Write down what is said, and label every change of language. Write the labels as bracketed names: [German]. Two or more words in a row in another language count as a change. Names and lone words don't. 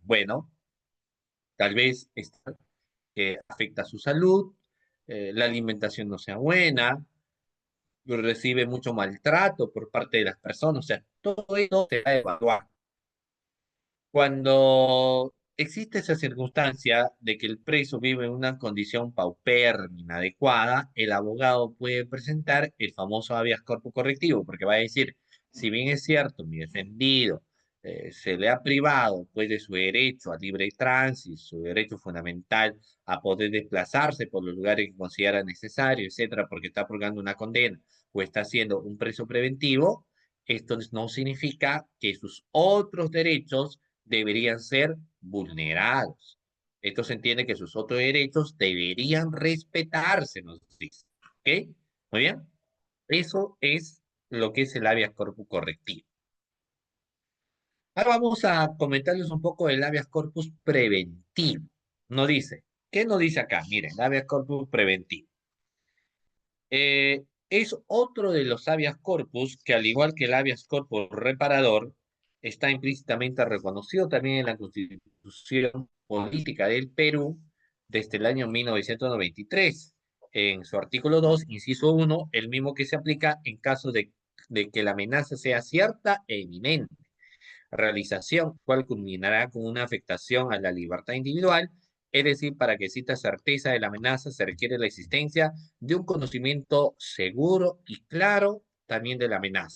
[Spanish] Bueno, tal vez afecta su salud, la alimentación no sea buena, recibe mucho maltrato por parte de las personas, o sea, todo eso se va a evaluar. Cuando existe esa circunstancia de que el preso vive en una condición paupérrima, inadecuada, el abogado puede presentar el famoso habeas corpus correctivo, porque va a decir, si bien es cierto, mi defendido se le ha privado pues de su derecho a libre tránsito, su derecho fundamental a poder desplazarse por los lugares que considera necesario, etcétera, porque está purgando una condena o está siendo un preso preventivo, esto no significa que sus otros derechos deberían ser vulnerados. Esto se entiende que sus otros derechos deberían respetarse, nos dice. ¿Ok? Muy bien. Eso es lo que es el habeas corpus correctivo. Ahora vamos a comentarles un poco del habeas corpus preventivo. No dice. ¿Qué nos dice acá? Miren, el habeas corpus preventivo. Es otro de los habeas corpus que, al igual que el habeas corpus reparador, está implícitamente reconocido también en la Constitución Política del Perú desde el año 1993. En su artículo 2, inciso 1, el mismo que se aplica en caso de que la amenaza sea cierta e inminente realización, cual culminará con una afectación a la libertad individual, es decir, para que exista certeza de la amenaza se requiere la existencia de un conocimiento seguro y claro también de la amenaza.